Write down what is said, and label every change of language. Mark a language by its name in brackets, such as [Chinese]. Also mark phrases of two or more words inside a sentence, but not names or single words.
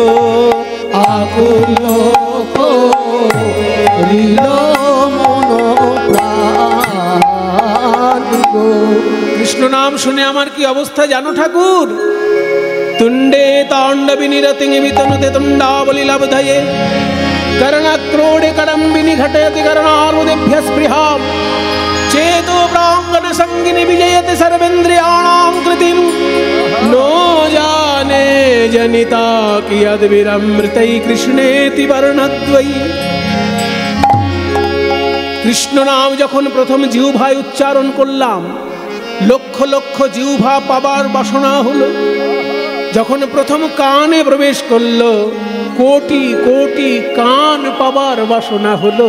[Bangla] আকুল করিল মন প্রাণ গো। কৃষ্ণ নাম শুনে আমার কি অবস্থা জানো ঠাকুর? [Sanskrit] তুণ্ডে তাণ্ডবি নিরতিং বিতনুতে তুণ্ডাবলি লব্ধয়ে कर्णक्रोडे कडम्बिनी घटयति कर्णारुदेभ्य स्पृहाम् चेतो प्राङ्गण संगिनी विजयति सर्वेन्द्रियाणां कृतिम् नो जाने जनिता कियद्विरमृतै कृष्णेति वर्णद्वयी। [Bangla] কৃষ্ণ নাম যখন প্রথম জিহ্বায় উচ্চারণ করলাম, লক্ষ লক্ষ জিহ্বা পাবার বাসনা হলো। যখন প্রথম কানে প্রবেশ করলো, কোটি কোটি কান পাবার বাসনা হলো।